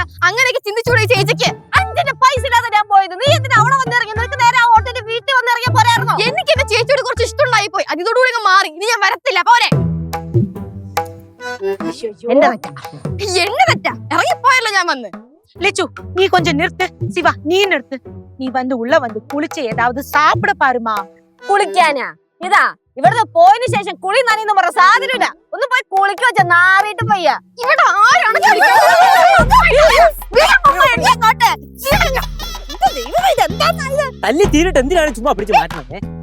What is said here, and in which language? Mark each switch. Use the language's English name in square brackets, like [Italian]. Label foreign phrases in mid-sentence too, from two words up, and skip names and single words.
[Malayalam] അങ്ങനെയൊക്കെ ചിന്തിച്ചുകൂടി ചേച്ചിക്ക്? 5 പൈസ ഇല്ലാതെ ഞാൻ പോയത്. നീ എന്തിനാ അവിടെ വന്നിറങ്ങി? നിനക്ക് നേരെ ആ ഹോട്ടലിന്റെ വീട്ടിൽ വന്നിറങ്ങിയ പോരായിരുന്നോ? എനിക്ക് എന്റെ ചേച്ചിയോട് കുറച്ച് ഇഷ്ടമുണ്ടായി പോയി. അത് ഇതോടുകൂടി മാറി. ഇനി ഞാൻ വരത്തില്ല. പോരെ. എന്നെ തെറ്റാ ഇറങ്ങിപ്പോയല്ലോ ഞാൻ വന്ന്. [Tamil] லெச்சு நீ கொஞ்சம் நிறுத்து. சிவா நீ நிறுத்து. நீ வந்து உள்ள வந்து குளிச்சு ஏதாவது சாப்பிட பாருமா. [Malayalam] കുളിക്കാനാ? ഇതാ ഇവിടുന്ന് പോയതിനു ശേഷം കുളി നനയെന്ന് പറഞ്ഞ സാധനമില്ല. ഒന്ന് പോയി കുളിക്ക് വെച്ച നാറിയിട്ട് പയ്യ. ഇവിടെ ആരാണ് തല്ലി തീരിട്ട് എന്തിനാണ് ചുമ്മാ പിടിച്ച് മാറ്റണേ?